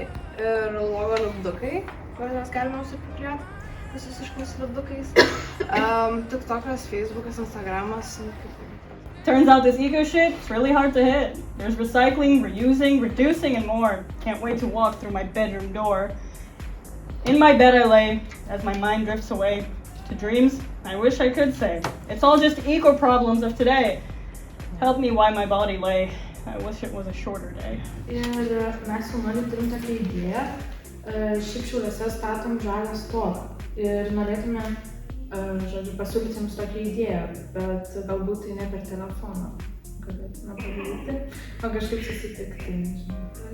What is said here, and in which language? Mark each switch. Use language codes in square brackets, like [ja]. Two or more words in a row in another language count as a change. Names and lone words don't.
[lt] ir logo lipdukai, kuriuos galima užsipakliuoti visus iškus lipdukais. TikTokas, Facebookas, Instagramas. [en] Turns out this eco shit is really hard to hit. There's recycling, reusing, reducing, and more. Can't wait to walk through my bedroom door. In my bed I lay, as my mind drifts away to dreams I wish I could say. It's all just eco problems of today. Help me why my body lay. I wish it was a shorter day. [lt] Ir mes su Mali turim tokią idėją. Šiaip Šiauliuose statom žalią stogą. Ir norėtume, pasiūlyti jums tokią idėją, bet galbūt tai ne per telefoną galėtume padaryti, o kažkaip susitikti, nežinau.